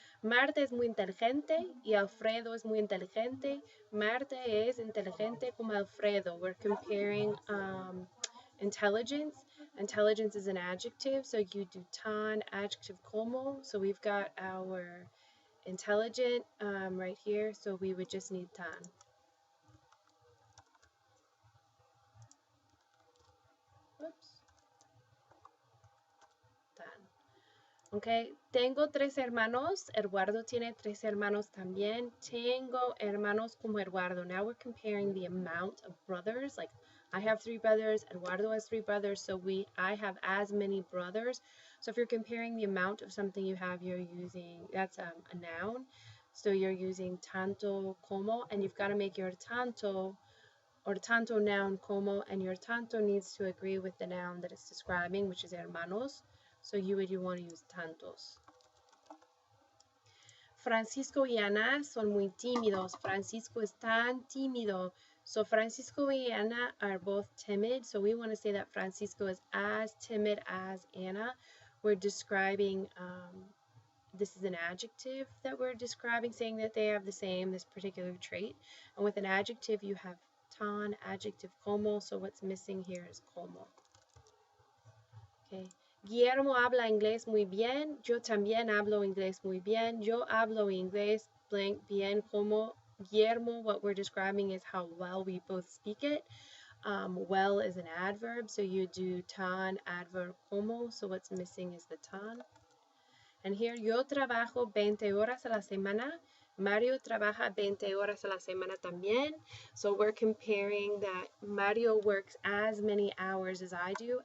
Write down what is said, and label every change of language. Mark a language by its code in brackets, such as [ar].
[es] Marta es muy inteligente y Alfredo es muy inteligente. Marta es inteligente como Alfredo. [en] We're comparing intelligence. Intelligence is an adjective, so you do tan, adjective como. So we've got our intelligent right here, so we would just need tan. Whoops. [es] Okay, tengo 3 hermanos. Eduardo tiene 3 hermanos también. Tengo hermanos como Eduardo. [en] Now we're comparing the amount of brothers. Like I have 3 brothers, Eduardo has 3 brothers, so I have as many brothers. So if you're comparing the amount of something you have, you're using, that's a noun. So you're using tanto como, and you've got to make your tanto or tanto noun como, and your tanto needs to agree with the noun that it's describing, which is hermanos. So you want to use tantos. [es] Francisco y Ana son muy tímidos. Francisco es tan tímido. [en] So Francisco y Ana are both timid. So we want to say that Francisco is as timid as Anna. We're describing, this is an adjective that we're describing, saying that they have this particular trait. And with an adjective, you have tan, adjective como. So what's missing here is como. Okay. [es] Guillermo habla inglés muy bien. Yo también hablo inglés muy bien. Yo hablo inglés blank bien como Guillermo. [en] What we're describing is how well we both speak it. Well is an adverb, so you do tan, adverb como. So what's missing is the tan. And here, [es] yo trabajo 20 horas a la semana. Mario trabaja 20 horas a la semana también. [en] So we're comparing that Mario works as many hours as I do.